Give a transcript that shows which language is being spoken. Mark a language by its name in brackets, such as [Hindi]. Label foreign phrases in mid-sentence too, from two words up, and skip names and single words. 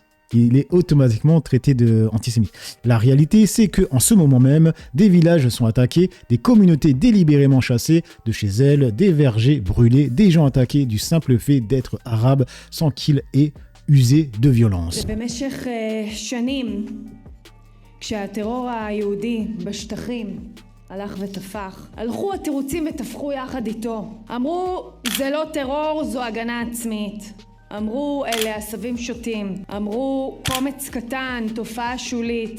[French] Il est automatiquement traité d'antisémite. La réalité, c'est qu'en ce moment même, des villages sont attaqués, des communautés délibérément chassées de chez elles, des vergers brûlés, des gens attaqués du simple fait d'être arabes sans qu'ils aient usé de violence. [Hebrew] במשך שנים, כשהטרור היהודי בשטחים הלך ותפח, הלכו התירוצים ותפחו יחד איתו. אמרו, זה לא טרור, זו הגנה עצמית. אמרו, אלה עשבים שוטים. אמרו, קומץ קטן, תופעה שולית.